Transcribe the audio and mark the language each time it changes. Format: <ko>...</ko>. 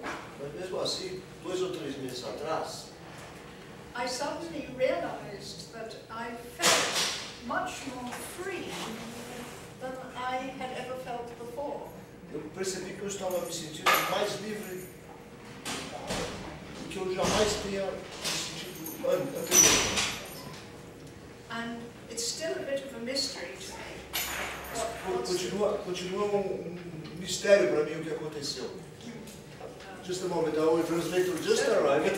<pt>Mas mesmo assim, 2 ou 3 meses atrás,</pt> <en>I suddenly realized that I felt much more free than I had ever felt before.</en> <pt>eu percebi que eu estava me sentindo mais livre do que eu jamais tenha me sentido anteriormente.</pt> <en>And it's still a bit of a mystery to me.</en> <pt>Continua mistério para mim o que aconteceu.</pt> <en>Just a moment, our translator just arrived.</en>